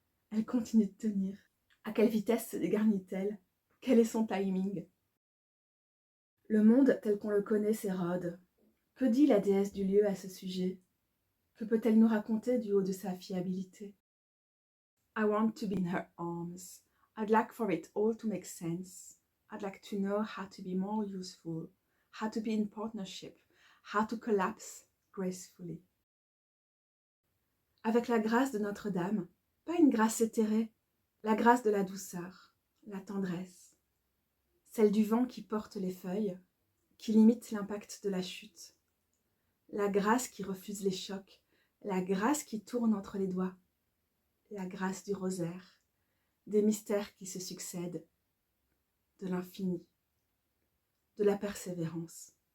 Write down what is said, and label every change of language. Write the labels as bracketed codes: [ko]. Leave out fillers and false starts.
[fr] Elle continue de tenir. À quelle vitesse se dégarnit-elle? Quel est son timing? Le monde tel qu'on le connaît s'érode. Que dit la déesse du lieu à ce sujet? Que peut-elle nous raconter du haut de sa fiabilité? [en] I want to be in her arms. I'd like for it all to make sense. I'd like to know how to be more useful, how to be in partnership, how to collapse gracefully. [fr] Avec la grâce de Notre-Dame, pas une grâce éthérée, la grâce de la douceur, la tendresse, celle du vent qui porte les feuilles, qui limite l'impact de la chute, la grâce qui refuse les chocs, la grâce qui tourne entre les doigts, la grâce du rosaire, des mystères qui se succèdent, de l'infini, de la persévérance.